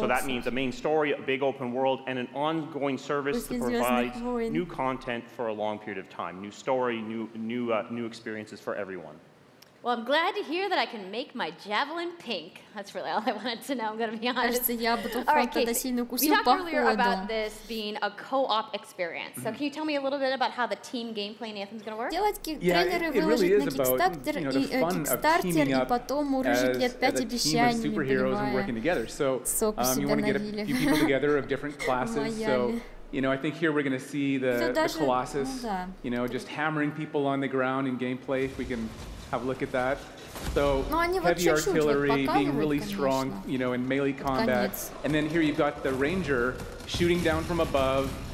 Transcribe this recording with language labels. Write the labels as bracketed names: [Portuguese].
[English] So that means a main story, a big open world, and an ongoing service that provides new content for a long period of time. New story, new experiences for everyone. Well, I'm glad to hear that I can make my javelin pink. That's really all I wanted to know, I'm going to be honest. All right, Casey, we talked earlier about this being a co-op experience. So can you tell me a little bit about how the team gameplay in Anthem is going to work? [Russian] Трейлеры выложить на Kickstarter и потом урыжить лет 5 обещаниями, понимая. Соку себя налили. [English] You know, I think here we're going to see the Colossus, you know, just hammering people on the ground in gameplay, if we can have a look at that. So heavy artillery, being really strong, you know, in melee combat. And then here you've got the Ranger shooting down from above.